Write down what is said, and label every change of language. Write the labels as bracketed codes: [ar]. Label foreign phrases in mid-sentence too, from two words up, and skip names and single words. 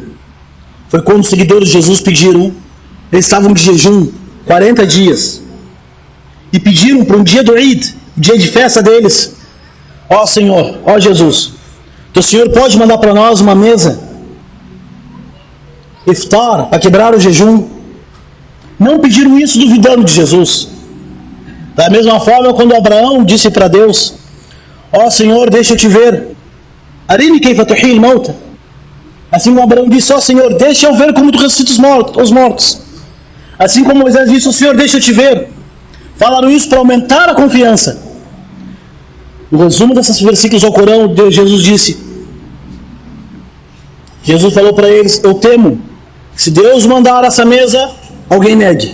[pt] Foi quando os seguidores de Jesus pediram, eles estavam de jejum 40 dias, e pediram para um dia do Eid, dia de festa deles, ó Senhor, ó Jesus, que o Senhor pode mandar para nós uma mesa, iftar, para quebrar o jejum. Não pediram isso duvidando de Jesus. Da mesma forma, quando Abraão disse para Deus, ó Senhor, deixa eu te ver. [ar] أرني كيف تحيي الموتى. [pt] Assim como Abraão disse, ó Senhor, deixa eu ver como tu ressuscitas os mortos. Assim como Moisés disse, ó Senhor, deixa eu te ver. Falaram isso para aumentar a confiança. O resumo desses versículos ao Corão, Jesus disse, Jesus falou para eles, eu temo, se Deus mandar essa mesa, alguém negue.